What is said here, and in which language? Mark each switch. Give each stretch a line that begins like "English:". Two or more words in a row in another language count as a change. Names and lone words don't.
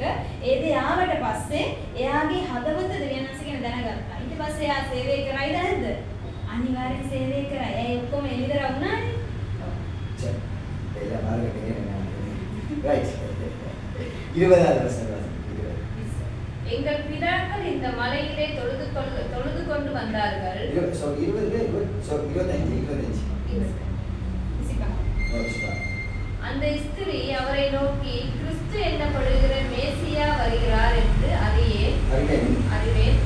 Sinhala: ඒ දේ ආවට පස්සේ එයාගේ හදවත දෙවියන් වහන්සේ ගැන දැනගත්තා. ඊට පස්සේ එයා සේවය කරයිද නැද්ද? අනිවාර්යෙන් සේවය කරා. ඒ ඔක්කොම එළිදර වුණානේ.
Tamil: சரி. எல்லாம் பாருங்க. ரைட். 20வது வசனம். எங்கள் பிதாக்கள் இந்த மலையிலே தொழுது கொண்டு வந்தார்கள். 25 அந்த ஸ்திரீ அவரை நோக்கி, கிறிஸ்து என்னப்படுகிற மேசியா வருகிறார் என்று அறிவேன்.